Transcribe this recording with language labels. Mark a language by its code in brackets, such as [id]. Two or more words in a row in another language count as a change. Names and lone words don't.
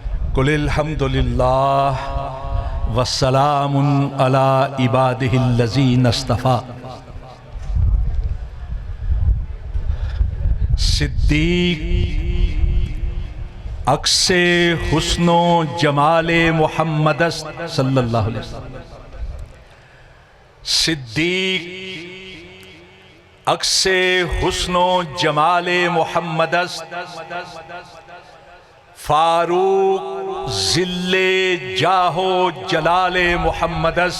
[ar] قل الحمد لله وسلام على عباده الذين اصطفى. [ur] صدیق عکسِ حسن و جمالِ محمد [ar] صلى الله عليه وسلم. [ur] صدیق عکسِ حسن و جمالِ محمد، فاروق ظلِ جاہ و جلالِ محمد,